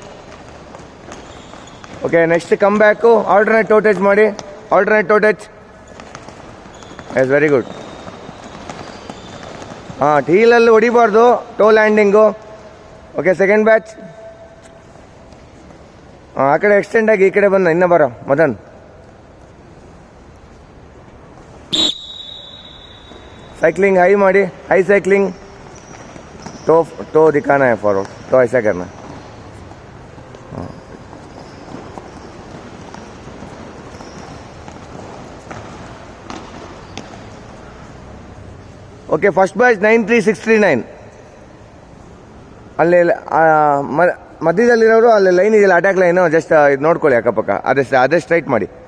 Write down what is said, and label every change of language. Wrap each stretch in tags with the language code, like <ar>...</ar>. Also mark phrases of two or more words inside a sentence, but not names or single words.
<en>Okay, next come back, alternate toe touch ಮಾಡಿ, alternate toe touch. Yes, very good. ಹಾಂ,</en> <kn>ಟೀಲಲ್ಲಿ ಹೊಡಿಬಾರ್ದು,</kn> <en>toe landing. Okay, second batch.</en> <kn>ಹಾಂ, ಆ ಕಡೆ ಎಕ್ಸ್ಟೆಂಡ್ ಆಗಿ ಈ ಕಡೆ ಬಂದ, ಇನ್ನೂ ಬರೋ ಮದನ್.</kn> <en>cycling high</en> <hi>माड़ी,</hi> <en>high cycling,</en> <hi>टो दिखाना है फॉरवर्ड, तो ऐसा करना.</hi> <en>Okay, first batch 93639.</en> <kn>ಅಲ್ಲಿ ಮಧ್ಯದಲ್ಲಿರೋರು ಅಲ್ಲಿ ಲೈನ್ ಇದೆಯಲ್ಲ,</kn> <en>attack line,</en> <kn>ಜಸ್ಟ್ ಇದು ನೋಡ್ಕೊಳ್ಳಿ ಅಕ್ಕಪಕ್ಕ, ಅದೇ ಸ್ಟ್ರೈಟ್ ಮಾಡಿ.</kn>